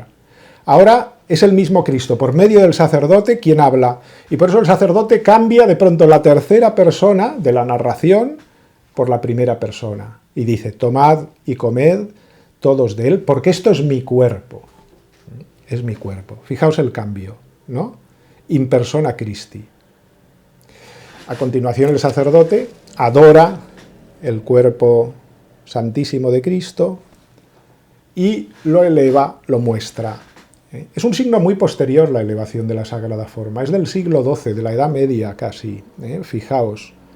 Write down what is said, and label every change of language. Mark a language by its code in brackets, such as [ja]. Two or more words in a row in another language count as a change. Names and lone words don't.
[es] Ahora es el mismo Cristo, por medio del sacerdote, quien habla, y por eso el sacerdote cambia de pronto la tercera persona de la narración por la primera persona, y dice, tomad y comed todos de él, porque esto es mi cuerpo. Es mi cuerpo. Fijaos el cambio, ¿no? [la] In persona Christi. [es] A continuación el sacerdote adora el cuerpo santísimo de Cristo y lo eleva, lo muestra. Es un signo muy posterior la elevación de la Sagrada Forma, es del siglo XII, de la Edad Media casi, fijaos.